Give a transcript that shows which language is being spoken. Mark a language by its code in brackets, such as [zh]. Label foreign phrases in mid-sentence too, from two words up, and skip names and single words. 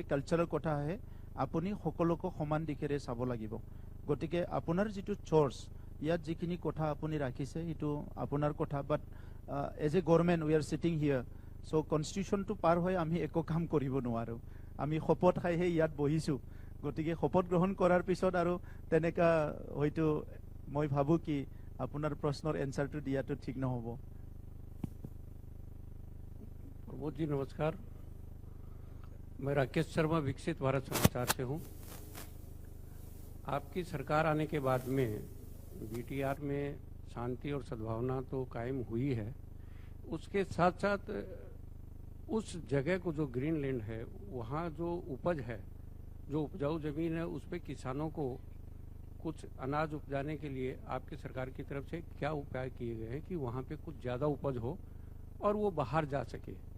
[as] কালচাৰৰ কথা আহে আপুনি সকলোকে সমান দিশেৰে চাব লাগিব গতিকে আপোনাৰ যেটো চৰ্চ ইয়াত যিখিনি কথা আপুনি ৰাখিছে ইটো আপোনাৰ কথা [en] But as a government we are sitting here so constitution [as] টু পাৰ হৈ আমি একো কাম কৰিব নোৱাৰো আমি শপত খাইহে ইয়াত বহিছো গতিকে শপত গ্ৰহণ কৰাৰ পিছত আৰু তেনেকা হয়তো মই ভাবো কি আপোনাৰ প্ৰশ্নৰ এনসাৰটো দিয়াটো ঠিক নহব। [hi] प्रमोद जी नमस्कार, मैं राकेश शर्मा विकसित भारत समाचार से हूँ। आपकी सरकार आने के बाद में बीटीआर में शांति और सद्भावना तो कायम हुई है, उसके साथ साथ उस जगह को जो [en] green land [hi] है वहाँ जो उपज है, जो उपजाऊ जमीन है, उस पे किसानों को कुछ अनाज उपजाने के लिए आपकी सरकार की तरफ से क्या उपाय किए गए हैं कि वहाँ पे कुछ ज़्यादा उपज हो और वो बाहर जा सके।